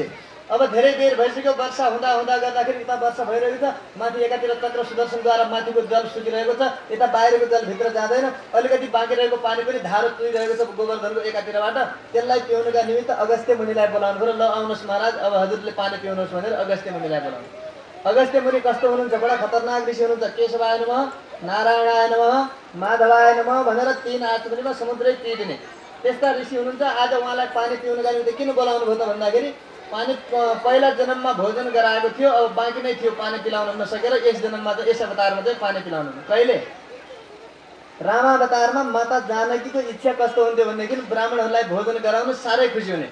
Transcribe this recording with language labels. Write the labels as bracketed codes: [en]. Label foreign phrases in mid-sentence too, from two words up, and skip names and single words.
[ne] अब धेरै बेर भइसक्यो, वर्षा हुँदा हुँदा गर्दाखेरि यता वर्षा भइरहेको छ, माथि एकातिर चक्र सुदर्शनद्वारा माथिको जल सुकिरहेको छ, यता बाहिरको जल भित्र जाँदैन। अलिकति बाँकी रहेको पानी पनि धारो चुइरहेको छ गोवर्धनको एकातिरबाट। त्यसलाई पिउनुका निमित्त अगस्त्य मुनिलाई बोलाउनु पर्यो। ल आउनुहोस् महाराज अब हजुरले पानी पिउनुहोस् भनेर अगस्त्य मुनिलाई बोलाउनु। अगस्त्य मुनि कस्तो हुनुहुन्छ, बडा खतरनाक ऋषि हुनुहुन्छ। [sa] केशवाय नमः, नारायणाय नमः, माधवाय नमः [ne] भनेर 3 आचमनीमा समुद्रै पिइदिने त्यस्ता ऋषि हुनुहुन्छ। आज उहाँलाई पानी पिउनुका निमित्त किन बोलाउनु भयो त भन्दाखेरि पानी पहिला जन्ममा भोजन गराएको थियो, अब बाँकी नै थियो पानी पिलाउन नसकेर यस जन्ममा चाहिँ यस अवतारमा चाहिँ पानी पिलाउनु। कहिले रामावतारमा माता जानकीको इच्छा कस्तो हुन्थ्यो भनेदेखि ब्राह्मणहरूलाई भोजन गराउनु साह्रै खुसी हुने।